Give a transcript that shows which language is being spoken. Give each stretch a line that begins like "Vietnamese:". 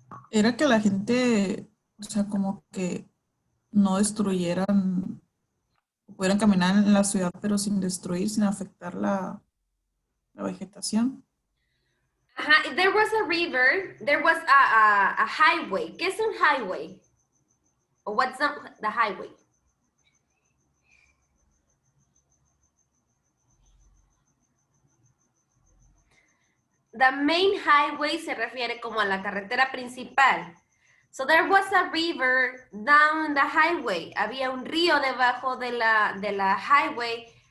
Spanish: Era que la gente, o sea, como que no destruyeran, pudieran caminar en la ciudad, pero sin destruir, sin afectar la vegetación.
English: Ajá, there was a river, there was a highway.
Spanish: ¿Qué es un highway? Or what's the highway? The main highway se refiere como a la carretera principal.
English: So there was a river down the highway.
Spanish: Había un río debajo de la highway.